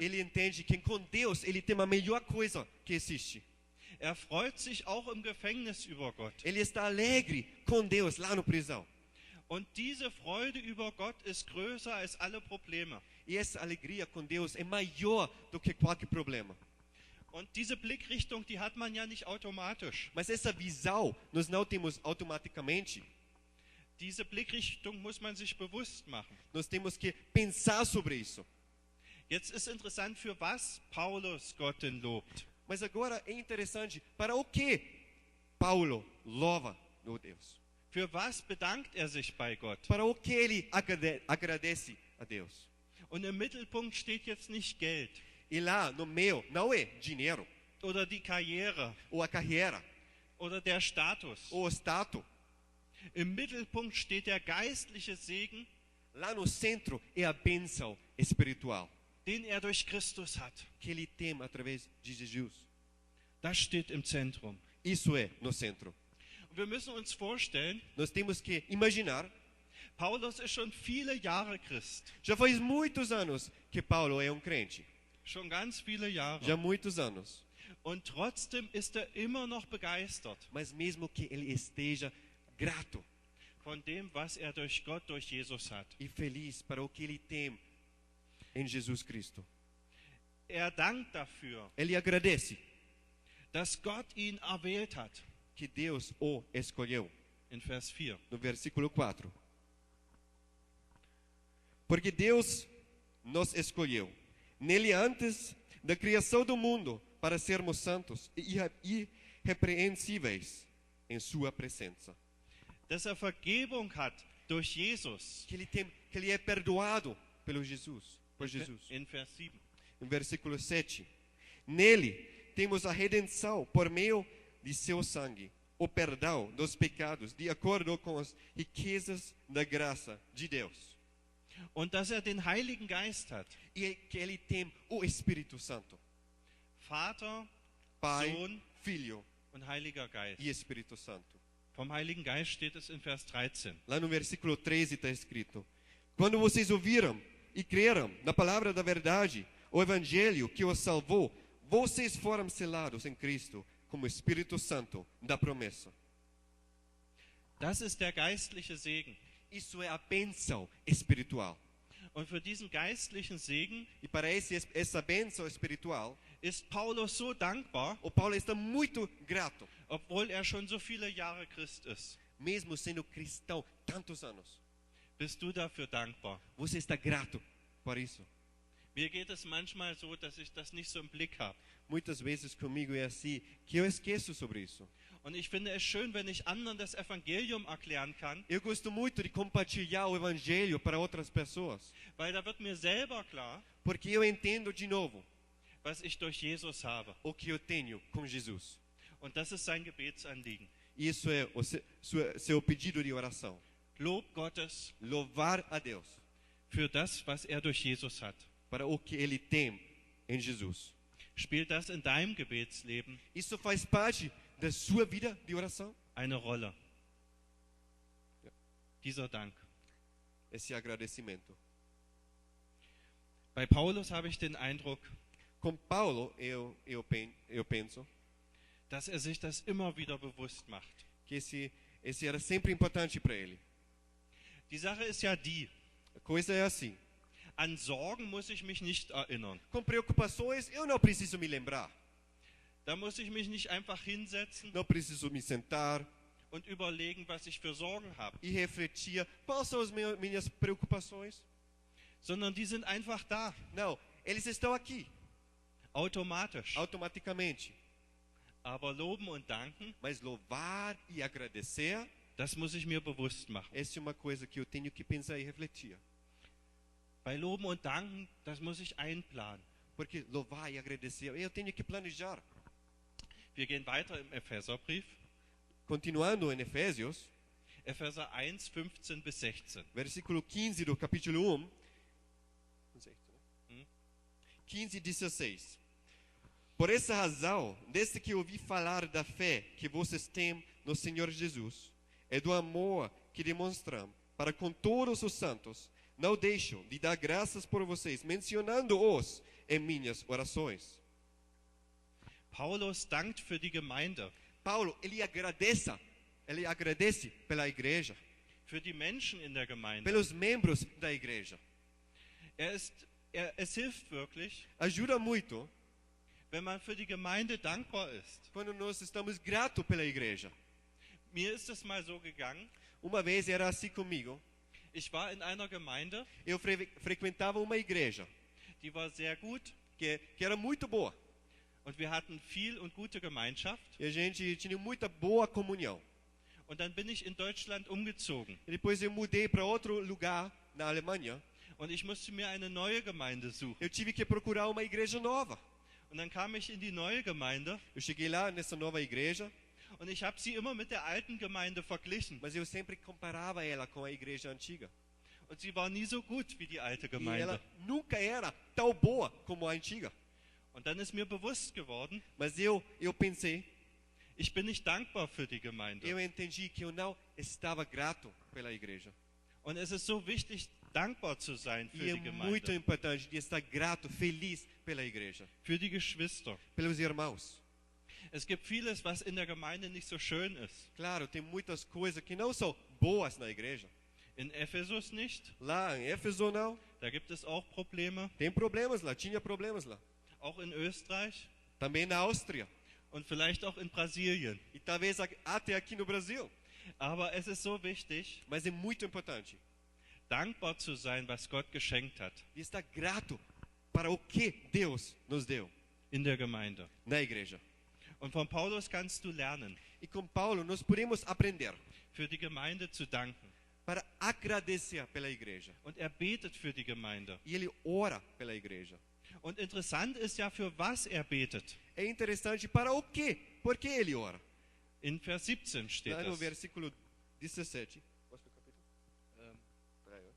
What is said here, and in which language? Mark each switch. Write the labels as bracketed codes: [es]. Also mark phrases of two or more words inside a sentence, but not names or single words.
[pt] Ele entende que com Deus ele tem a melhor coisa que existe. [de] Er freut sich auch im Gefängnis über Gott. [pt] Ele está alegre com Deus lá no prisão. [de] Und diese Freude über Gott ist größer als alle Probleme. [pt] E essa alegria com Deus é maior do que qualquer problema. [de] Und diese Blickrichtung, die hat man ja nicht automatisch. [pt] Mas essa visão nós não temos automaticamente. [de] Diese Blickrichtung muss man sich bewusst machen. [pt] Nós temos que pensar sobre isso. [de] Jetzt ist interessant, für was Paulus Gott denn lobt. [pt] Mas agora é interessante, para o que Paulo louva o Deus? [de] Für was bedankt er sich bei Gott? [pt] Para o que ele agradece a Deus? [de] Und im Mittelpunkt steht jetzt nicht Geld [pt] E lá no meio não é dinheiro, [de] oder die Karriere [pt] ou a carreira, [de] oder der Status. [pt] ou o status. [de] Im Mittelpunkt steht der geistliche Segen, [pt] Lá no centro é a bênção espiritual [de] den er durch Christus hat. [pt] que ele tem através de Jesus. [de] Das steht im Zentrum. [pt] Isso é no centro. [de] Und wir müssen uns vorstellen, [pt] Nós temos que imaginar, [de] Paulus ist schon viele Jahre Christ. [pt] já faz muitos anos que Paulo é crente. [de] Schon ganz viele Jahre. [pt] Já muitos anos. [de] Und trotzdem ist er immer noch begeistert [pt] Mas mesmo que ele esteja grato [de] von dem, was er durch Gott, durch Jesus hat. [pt] e feliz para o que ele tem em Jesus Cristo. [de] Er dankt dafür, [pt] Ele agradece [de] dass Gott ihn erwählt hat. [pt] que Deus o escolheu. [de] In Vers 4. [pt] No versículo 4. Porque Deus nos escolheu nele antes da criação do mundo para sermos santos e irrepreensíveis em sua presença. [de] Dass er Vergebung hat durch Jesus. [pt] Que ele é perdoado por Jesus. [de] In Vers 7. [pt] No versículo 7. Nele temos a redenção por meio de seu sangue, o perdão dos pecados, de acordo com as riquezas da graça de Deus. [de] Und dass er den Heiligen Geist hat. [pt] E que ele tem o Espírito Santo. [de] Vater, [pt] Pai, [de] Sohn [pt] Filho [de] und Heiliger Geist. [pt] e Espírito Santo. [de] Vom Heiligen Geist steht es in Vers 13. [pt] Lá no versículo 13 está escrito: Quando vocês ouviram e creram na palavra da verdade, o evangelho que os salvou, vocês foram selados em Cristo como Espírito Santo da promessa. [de] Das ist der geistliche Segen. [pt] Isso é a bênção espiritual. [de] Und für diesen geistlichen Segen [pt] E para essa bênção espiritual, [de] ist Paulus so dankbar, [pt] o Paulo está muito grato, [de] obwohl er schon so viele Jahre Christ ist. [pt] mesmo sendo cristão tantos anos. [de] Bist du dafür dankbar? [pt] Você está grato por isso? [de] Mir geht es manchmal so, dass ich das nicht so im Blick habe. [pt] Muitas vezes comigo é assim, que eu esqueço sobre isso. [de] Und ich finde es schön, wenn ich anderen das Evangelium erklären kann, [pt] Eu gosto muito de compartilhar o evangelho para outras pessoas, [de] weil da wird mir selber klar, [pt] porque eu entendo de novo [de] was ich durch Jesus habe. [pt] o que eu tenho com Jesus. [de] Und das ist sein Gebetsanliegen. [pt] Isso é o seu pedido de oração. [de] Lob Gottes [pt] Louvar a Deus [de] für das, was er durch Jesus hat. [pt] para o que Ele tem em Jesus. [de] Spielt das in deinem Gebetsleben [pt] Isso faz parte da sua vida de oração? [de] eine Rolle? Dieser Dank. [pt] Esse agradecimento. [de] Bei Paulus habe ich den Eindruck, [pt] Com Paulo, eu penso [de] dass er sich das immer wieder bewusst macht. [pt] que esse era sempre importante para ele. [de] Die Sache ist ja die, [pt] A coisa é assim. [de] an Sorgen muss ich mich nicht erinnern. [pt] Com preocupações, eu não preciso me lembrar. [de] Da muss ich mich nicht einfach hinsetzen [pt] Não preciso me sentar [de] und überlegen, was ich für Sorgen habe, [pt] e refletir quais são as minhas preocupações. [de] sondern die sind einfach da, [pt] Não, eles estão aqui, [de] automatisch. [pt] automaticamente. [de] Aber loben und danken, [pt] Mas louvar e agradecer, [de] das muss ich mir bewusst machen. [pt] essa é uma coisa que eu tenho que pensar e refletir. [de] Bei Loben und Danken, das muss ich einplanen. [pt] Porque louvar e agradecer, eu tenho que planejar. [de] Wir gehen weiter im Epheserbrief, [pt] Continuando em Efésios, [de] Epheser 1, 15 bis 16. [pt] versículo 15 do capítulo 1, 15 e 16. Por essa razão, desde que ouvi falar da fé que vocês têm no Senhor Jesus, e do amor que demonstram para com todos os santos, não deixo de dar graças por vocês, mencionando-os em minhas orações. [de] Paulus dankt für die Gemeinde, [pt] Paulo, ele agradece pela igreja, [de] für die Menschen in der Gemeinde. [pt] pelos membros da igreja. [de] Es hilft wirklich, [pt] Ajuda muito [de] wenn man für die Gemeinde dankbar ist. [pt] quando nós estamos gratos pela igreja. [de] Mir ist es mal so gegangen, [pt] Uma vez era assim comigo. [de] ich war in einer Gemeinde, [pt] Eu frequentava uma igreja [de] die war sehr gut [pt] que era muito boa. [de] und wir hatten viel und gute Gemeinschaft. [pt] E a gente tinha muita boa comunhão. [de] Und dann bin ich in Deutschland umgezogen [pt] E depois eu mudei para outro lugar na Alemanha. [de] und ich musste mir eine neue Gemeinde suchen. [pt] Eu tive que procurar uma igreja nova. [de] Und dann kam ich in die neue Gemeinde [pt] Eu cheguei lá nessa nova igreja, [de] und ich habe sie immer mit der alten Gemeinde verglichen. [pt] mas eu sempre comparava ela com a igreja antiga. [de] Und sie war nie so gut wie die alte [pt] E [de] Gemeinde. [pt] ela nunca era tão boa como a antiga. [de] Und dann ist mir bewusst geworden, [pt] Mas eu pensei, [de] ich bin nicht dankbar für die Gemeinde. [pt] eu entendi que eu não estava grato pela igreja. [de] Und es ist so wichtig, dankbar zu sein für [pt] E é [de] die [pt] muito [de] Gemeinde, [pt] importante de estar grato, feliz pela igreja, [de] für die Geschwister. [pt] pelos irmãos. [de] Es gibt vieles, was in der Gemeinde nicht so schön ist. [pt] Claro, tem muitas coisas que não são boas na igreja. [de] In Ephesus nicht, [pt] Lá em Éfeso não, [de] da gibt es auch Probleme. [pt] tem problemas lá, tinha problemas lá. [de] Auch in Österreich [pt] Também na Áustria [de] und vielleicht auch in Brasilien. [pt] e talvez até aqui no Brasil. [de] Aber es ist so wichtig, [pt] Mas é muito importante [de] dankbar zu sein, was Gott geschenkt hat [pt] de estar grato para o que Deus nos deu [de] in der Gemeinde. [pt] na igreja. [de] Und von Paulus kannst du lernen, [pt] E com Paulo nós podemos aprender [de] für die Gemeinde zu danken. [pt] para agradecer pela igreja. [de] Und er betet für die Gemeinde. [pt] E ele ora pela igreja. [de] Und interessant ist ja, für was er betet. [pt] É interessante para o quê? Por que ele ora? [de] In Vers 17 steht [pt] Lá no [de] das. [pt] versículo 17. Qual foi o capítulo? Peraí, ó.